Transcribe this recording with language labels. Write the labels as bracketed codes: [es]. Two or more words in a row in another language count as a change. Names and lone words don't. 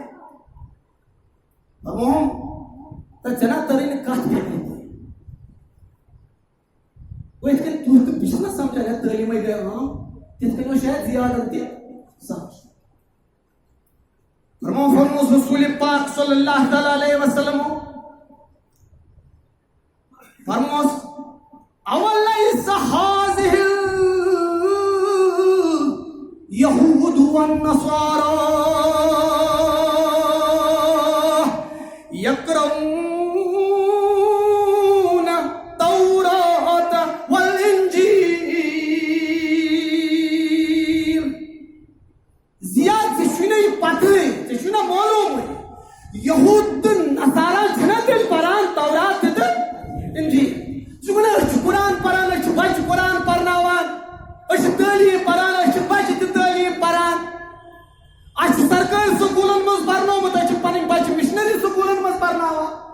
[ks] فرموہم تہٕ ژےٚ نا تٔرٕے نہٕ کتھ فکرِ گوٚو یِتھ کٔنۍ تُہۍ تہٕ بہٕ چھُس نا سمجھان ہے تعلیٖمے گٔے عام تِتھ کٔنۍ اوس شاید زیادن تہِ سمجھ فرموس رسول پاک [ar] صلی اللہ تعالیٰ علیہ وسلم [ks] فرموس اولیس [ar] هذه اليهود والنصارى يقرؤون التوراة والإنجيل [ks] زیاد سے چھُنہٕ یہِ پتہٕ ژےٚ چھُنہ معلوٗمٕے یہوٗد تہٕ نصارا چھِنہ تیٚلہِ پران تورات تہٕ انجیل ژٕ وَنان أسۍ چھِ قرآن پران أسۍ چھِ بچہِ قرآن پرناوان أسۍ چھِ تعلیٖم پران أسۍ چھِ بچہِ تہِ تعلیٖم پران اَسہِ چھُ سرکٲرۍ سکوٗلن منٛز پرنومُت أسۍ چھِ پنٕنۍ بچہِ مشنری سکوٗلن منٛز پرناوان